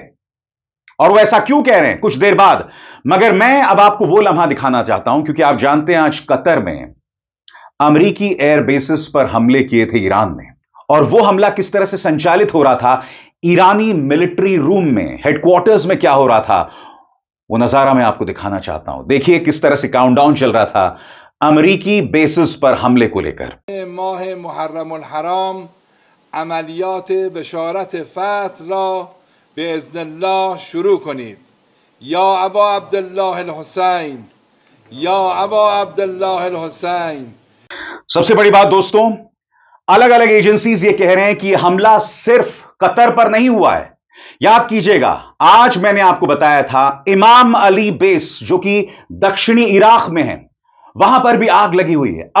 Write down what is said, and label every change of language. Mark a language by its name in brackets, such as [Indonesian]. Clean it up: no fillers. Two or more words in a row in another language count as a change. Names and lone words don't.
[Hindi] और वो ऐसा क्यों कह रहे हैं कुछ देर बाद, मगर मैं अब आपको वो लम्हा दिखाना चाहता हूं, क्योंकि आप जानते हैं आज कतर में अमेरिकी [English] air bases [Hindi] पर हमले किए थे ईरान ने, और वो हमला किस तरह से संचालित हो रहा था, ईरानी [English] military room [Hindi] में, हेडक्वार्टर्स में क्या हो रहा था, वो नजारा मैं आपको दिखाना चाहता हूं। देखिए किस तरह से काउंटडाउन चल रहा था अमेरिकी बेसिस पर हमले को लेकर। [Persian] माह [Arabic] محرم الحرام [Persian] عملیات بشارت فتح را [Arabic] باذن الله [Persian] شروع کنید. [Arabic] یا ابا عبدالله الحسین، یا ابا عبدالله الحسین। [Hindi] सबसे बड़ी बात दोस्तों, अलग अलग एजेंसीज ये कह रहे हैं कि हमला सिर्फ कतर पर नहीं हुआ है। याद कीजिएगा, आज मैंने आपको बताया था इमाम अली बेस जो कि दक्षिणी इराक में है, वहां पर भी आग लगी हुई है।